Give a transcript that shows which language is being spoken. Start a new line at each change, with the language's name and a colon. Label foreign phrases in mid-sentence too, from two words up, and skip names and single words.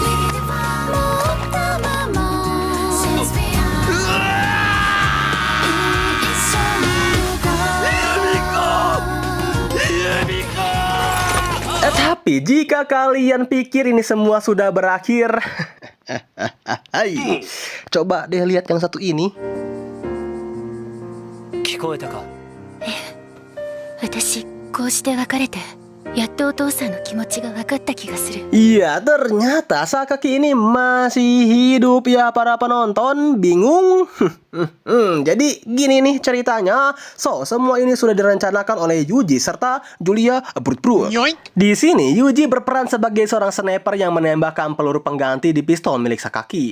Indonesian: Tapi jika kalian pikir ini semua sudah berakhir, coba deh lihat yang satu ini.
Japanese: 聞こえたか。私こうして別れてやっとお父さんの気持ちが分かった気がする。
Indonesian: Iya, ternyata Sakaki ini masih hidup ya para penonton. Bingung? Jadi gini nih ceritanya. So, semua ini sudah direncanakan oleh Yuji serta Julia Brut. Di sini Yuji berperan sebagai seorang sniper yang menembakkan peluru pengganti di pistol milik Sakaki.